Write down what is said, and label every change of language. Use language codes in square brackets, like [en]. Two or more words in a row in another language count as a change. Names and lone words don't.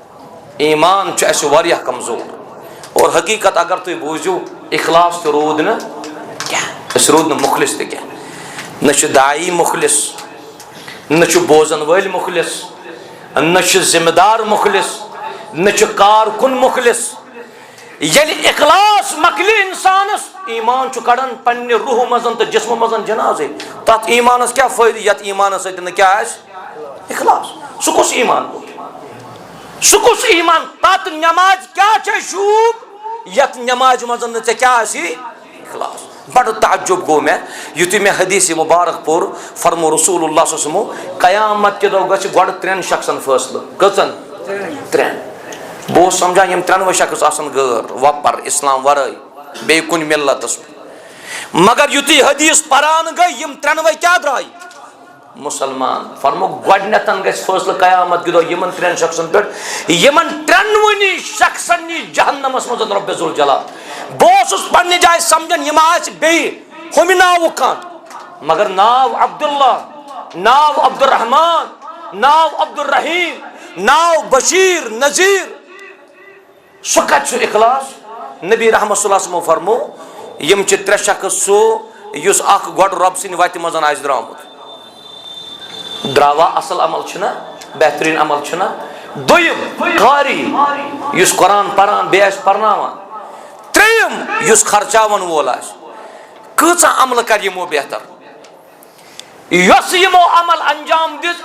[ks] ایمان چھُ اسہِ واریاہ کمزور, اور حقیٖقت اگر تُہۍ بوٗزِو اخلاص تہِ روٗد نہٕ رود مخلص تہ نہ دائی مخلص نہ بوزن ول مخلص نہ ذمہ دار مخلص نہ کارکن مخلص یل اخلاص مکلی انسانس ایمان کڑان پنہ روح مزن تو جسم مزن جنازے تات ایمانس کیا فائدہ یت ایمانس ست کیا اخلاص سہ کس ایمان سہ کس ایمان تات نماز کیا شوب یت نماز مزن کیا اخلاص بڑ تعجب گو میں یتھے میں حدیث مبارک پور فرمو [ar] رسول اللہ صلی اللہ علیہ وسلم [ks] قیامت کے دہ گھ گۄڈٕ ترٛٮ۪ن شخصن فٲصلہٕ کٔژن ترٛٮ۪ن بہٕ اوسُس سمجھان یِم ترٛٮ۪نوَے شخص آسن غٲر وۄپر اسلام ورٲے بیٚیہِ کُنہِ مِلتس مگر یُتھُے حدیث پران گٔے یِم ترٛٮ۪نوَے کیٛاہ درٛاے مسلمان فرمو گۄڈنٮ۪تھ گژھِ فٲصلہٕ قیامت کہِ دۄہ یِمن ترٛٮ۪ن شخصن پٮ۪ٹھ یِمن ترٛٮ۪نوٕنی شخصن نی جہنمس منٛز رۄبِ ذوالجلال بہٕ اوسُس پننہِ جایہِ سمجھان یِم آسہِ بیٚیہِ ہُمہِ ناوُک کانٛہہ مگر ناو عبداللہ ناو عبدالرحمان ناو عبدالرحیم ناو بشیر نذیر سُہ کتہِ چھُ اخلاص نبی رحمت [ar] صلی اللہ علیہ وسلم [ks] فرمو یِم چھِ ترٛےٚ شخص سُہ یُس اکھ گۄڈٕ رۄب سٕنٛدِ وتہِ منٛز آسہِ درٛامُت درٛاوا اصل عمل چھُنہ بہتریٖن عمل چھُنہ دوٚیِم قاری یُس قرآن پران بیٚیہِ آسہِ پرناوان ترٛیٚیِم یُس خرچاون وول آسہِ کۭژاہ عملہٕ کرِ یِمو بہتر یۄس یِمو عمل انجام دِژ